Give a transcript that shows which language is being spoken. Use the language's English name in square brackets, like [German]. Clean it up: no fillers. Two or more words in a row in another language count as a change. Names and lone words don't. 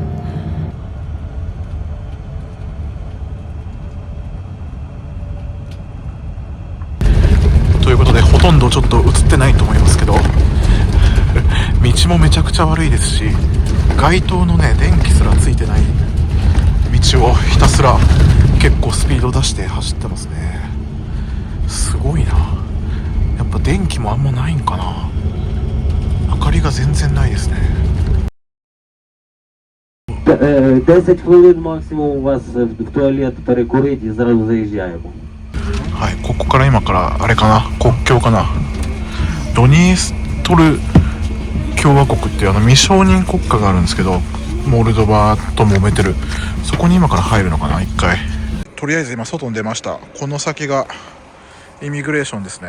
[Japanese] ということでほとんどちょっと映ってないと思いますけど道もめちゃくちゃ悪いですし、街灯のね電気すらついてない道をひたすら結構スピード出して走ってますね。すごいな。やっぱ電気もあんまないんかな。明かりが全然ないですね。 [Ukrainian] 10 хвилин максимум у вас в туалет перекурить і зразу заїжджаємо. [Japanese] はい、ここから今からあれかな、国境かな、ドニエストル共和国っていう未承認国家があるんですけど、モルドバと揉めてる、そこに今から入るのかな、一回。とりあえず今外に出ました。この先がイミグレーションですね。